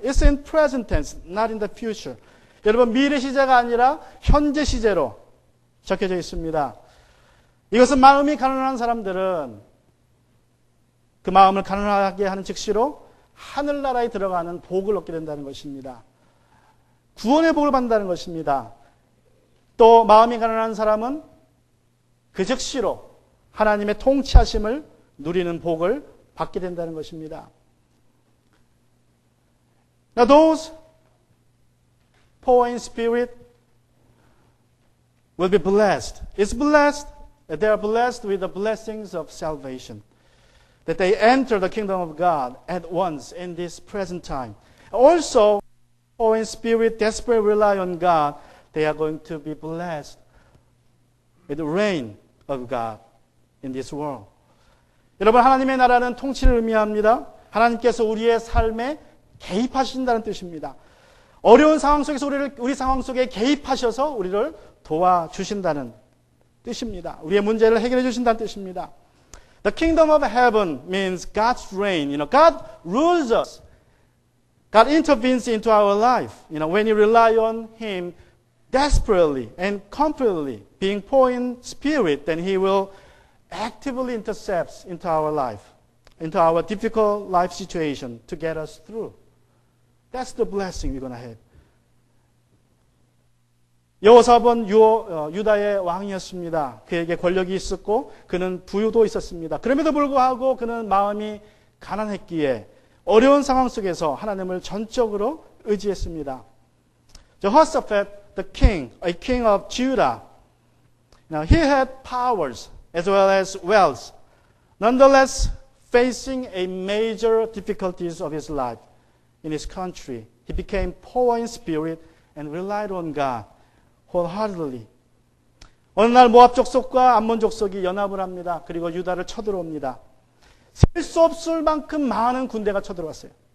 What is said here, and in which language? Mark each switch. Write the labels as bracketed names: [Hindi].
[English] It's in present tense, not in the future. [Korean] 여러분 미래 시제가 아니라 현재 시제로 적혀져 있습니다. 이것은 마음이 가난한 사람들은 그 마음을 가난하게 하는 즉시로 하늘나라에 들어가는 복을 얻게 된다는 것입니다. 구원의 복을 받는다는 것입니다. 또 마음이 가난한 사람은 그 즉시로 하나님의 통치하심을 누리는 복을 받게 된다는 것입니다. [English] Now those poor in spirit will be blessed. It's blessed. They are blessed with the blessings of salvation. That they enter the kingdom of God at once in this present time. Also, poor in spirit, desperately rely on God. They are going to be blessed with the reign of God in this world. [Korean] 여러분, 하나님의 나라는 통치를 의미합니다. 하나님께서 우리의 삶에 개입하신다는 뜻입니다. 어려운 상황 속에서 우리 상황 속에 개입하셔서 우리를 도와주신다는 뜻입니다. 우리의 문제를 해결해 주신다는 뜻입니다. [English] The kingdom of heaven means God's reign. God rules us. God intervenes into our life. When you rely on Him desperately and completely, being poor in spirit, then He will actively intercept into our life, into our difficult life situation to get us through. That's the blessing we're going to have. [Korean] 여호사밧은 유다의 왕이었습니다. 그에게 권력이 있었고 그는 부유도 있었습니다. 그럼에도 불구하고 그는 마음이 가난했기에 어려운 상황 속에서 하나님을 전적으로 의지했습니다. [English] Jehoshaphat, the king, a king of Judah, he had powers as well as wealth. Nonetheless, facing a major difficulties of his life in his country, he became poor in spirit and relied on God wholeheartedly. [Korean] 어느 날 모압 족속과 암몬 족속이 연합을 합니다. 그리고 유다를 쳐들어옵니다. 셀 수 없을 만큼 많은 군대가 쳐들어왔어요.